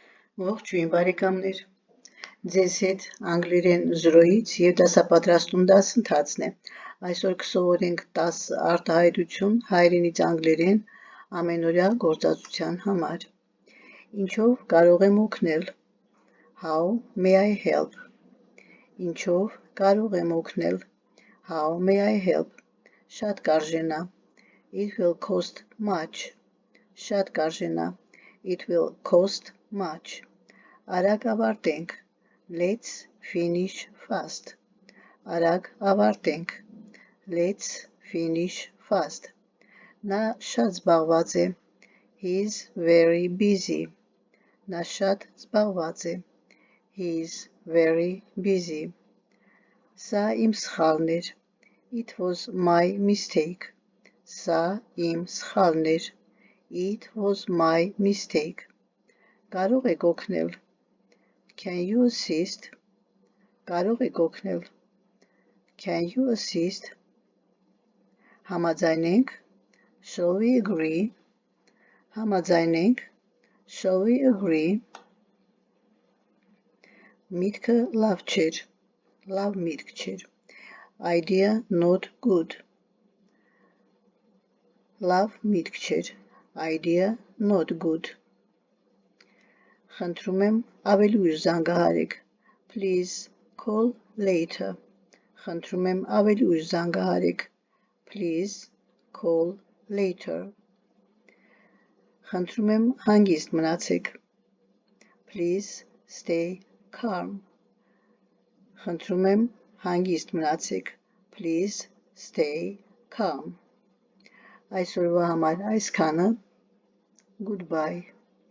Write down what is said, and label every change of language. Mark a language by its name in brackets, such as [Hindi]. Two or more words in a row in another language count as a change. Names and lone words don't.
[Armenian] Ողջույն բարեկամներ, ձեզ հետ անգլերեն զրոյից և դասապատրաստում դասընթացն է։ Այսօր կսովորենք 10 արտահայտություն հայերենից անգլերեն ամենօրյա գործածության համար։ Ինչով կարող եմ օգնել? [English] How may I help? [Armenian] Ինչով կարող եմ օգնել? [English] How may I help? [Armenian] Շատ կարժենա. [English] It will cost much. [Armenian] Շատ կարժենա. [English] It will cost much. [Armenian] Արագ ավարտենք. [English] Let's finish fast. [Armenian] Արագ ավարտենք. [English] Let's finish fast. [Armenian] Նա շատ զբաղված է. [English] He is very busy. [Armenian] Նա շատ զբաղված է. [English] He is very busy. [Armenian] Սա իմ սխալն էր. [English] It was my mistake. [Armenian] Սա իմ սխալն էր. [English] It was my mistake. [Armenian] Կարող եք օգնել. [English] Can you assist? Կարող եք օգնել. Can you assist? Համաձայնենք. Shall we agree? Համաձայնենք. Shall we agree? [Armenian] Միտքը լավ չէր. Լավ միտք չէր. [English] Idea not good. [Armenian] Լավ միտք չէր. [English] Idea not good. [Armenian] Խնդրում եմ ավելի ուշ զանգահարեք. [English] Please call later. [Armenian] Խնդրում եմ ավելի ուշ զանգահարեք. [English] Please call later. [Armenian] Խնդրում եմ հանգիստ մնացեք. [English] Please stay calm. [Armenian] Խնդրում եմ հանգիստ մնացեք. [English] Please stay calm. [Armenian] Այսօրվա համար այսքանը. [English] Goodbye.